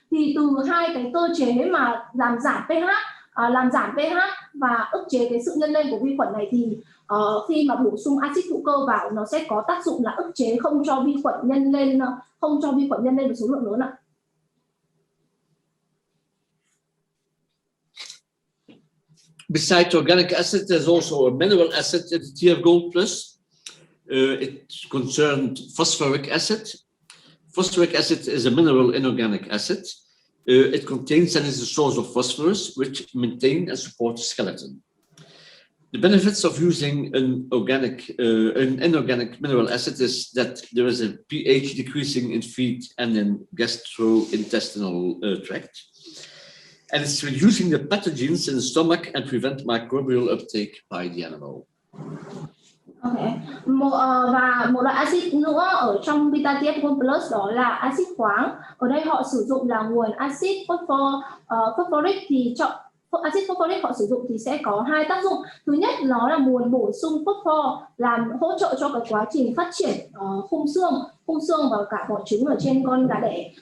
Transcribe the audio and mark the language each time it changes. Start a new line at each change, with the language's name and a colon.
Vietnamese: Thì từ hai cái cơ chế mà làm giảm pH và ức chế cái sự nhân lên của vi khuẩn này thì khi mà bổ sung axit hữu cơ vào, nó sẽ có tác dụng là ức chế không cho vi khuẩn nhân lên với số lượng lớn ạ.
English: Besides organic acid, there's also a mineral acid in the TF Gold Plus. It concerned phosphoric acid. Phosphoric acid is a mineral inorganic acid. It contains and is a source of phosphorus, which maintain and support the skeleton. The benefits of using an inorganic mineral acid is that there is a pH decreasing in feed and in gastrointestinal tract, and it's reducing the pathogens in the stomach and prevent microbial uptake by the animal. Okay.
Vietnamese: Và một loại axit nữa ở trong Vita TF Plus đó là axit khoáng. Ở đây họ sử dụng là nguồn axit phosphoric, thì axit phosphoric họ sử dụng thì sẽ có hai tác dụng. Thứ nhất, nó là nguồn bổ sung phosphor, làm hỗ trợ cho cái quá trình phát triển khung xương và cả vỏ trứng ở trên con gà đẻ.